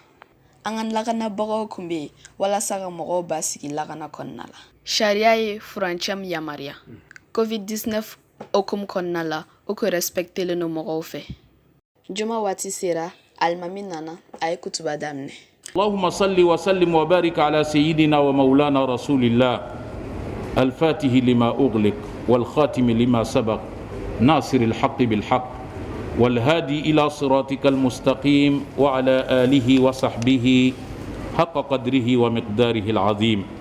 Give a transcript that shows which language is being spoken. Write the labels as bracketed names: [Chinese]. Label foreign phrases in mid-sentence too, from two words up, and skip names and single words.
[Bambara] An ka lakanabagaw kun bɛ yen walasa ka mɔgɔw basigi lakana kɔnɔna la. Sariya ye furancɛ min yamaruya COVID-19 hukumu kɔnɔna la o ko respectelen don mɔgɔw fɛ. Juma waati sera alimami nana a ye kutuba daminɛ. [Arabic] اللهم صل وسلم وبارك على سيدنا ومولانا رسول الله الفاتح لما أغلق والخاتم لما سبق ناصر الحق بالحق والهادي إلى صراطك المستقيم وعلى آله وصحبه حق قدره ومقداره العظيم.